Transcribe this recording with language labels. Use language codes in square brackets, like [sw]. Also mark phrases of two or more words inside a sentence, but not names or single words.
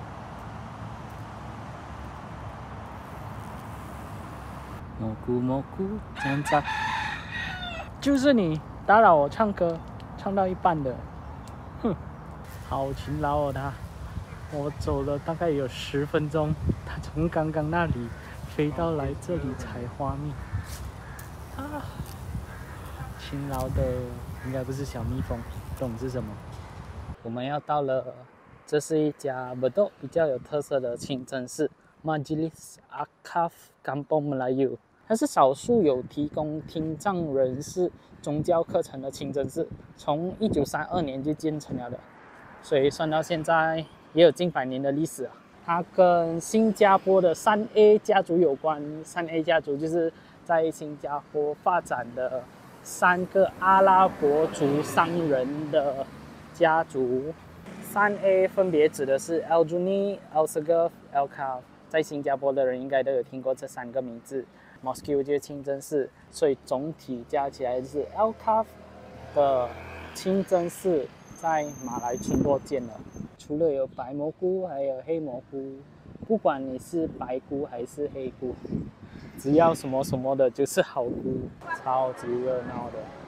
[zh] 蘑菇蘑菇站站，就是你打擾我唱歌，唱到一半的，哼，好勤勞哦他。我走了大概有10分鐘，他從剛剛那裡飛到來這裡採花蜜。啊，勤勞的應該不是小蜜蜂，懂是什麼？我們要到了，這是一家伯多比較有特色的清真寺 Majlis Akaf Kampung Melayu。它是少數有提供聽障人士宗教課程的清真寺，從1932年就建成了的，所以算到現在也有近100年的歷史了。它跟新加坡的3A 家族有關，3A 家族就是在新加坡發展的3個阿拉伯族商人的家族。 3A 分別指的是 Aljunied、Alsagoff、Algarve，在新加坡的人应該都有聽過這3個名字。Mosque 就是清真寺，所以總體加起來是 Algarve 的清真寺在馬來群多見了。除了有白蘑菇，還有黑蘑菇，不管你是白菇還是黑菇，只要什麼什麼的就是好菇，超級熱鬧的。